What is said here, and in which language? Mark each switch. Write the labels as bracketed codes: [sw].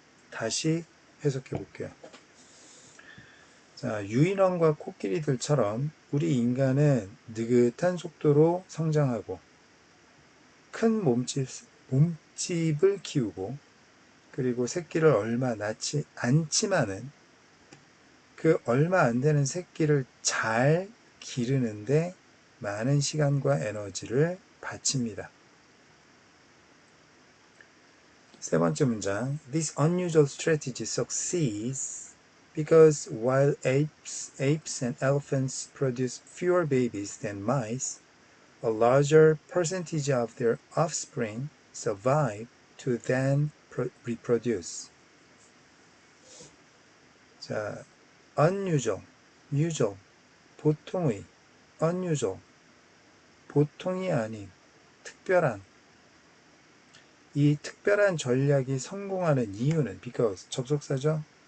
[ko] 다시 해석해 볼게요. 자, 유인원과 코끼리들처럼 우리 인간은 느긋한 속도로 성장하고 큰 몸집을 키우고 그리고 새끼를 얼마 낳지 않지만은 그 얼마 안 되는 새끼를 잘 기르는데 많은 시간과 에너지를 바칩니다. 세 번째 문장. [en] This unusual strategy succeeds because while apes and elephants produce fewer babies than mice, a larger percentage of their offspring survive to then reproduce. [ko] 자, unusual, usual, 보통의, unusual, 보통이 아닌, 특별한. 이 특별한 전략이 성공하는 이유는 because 접속사죠.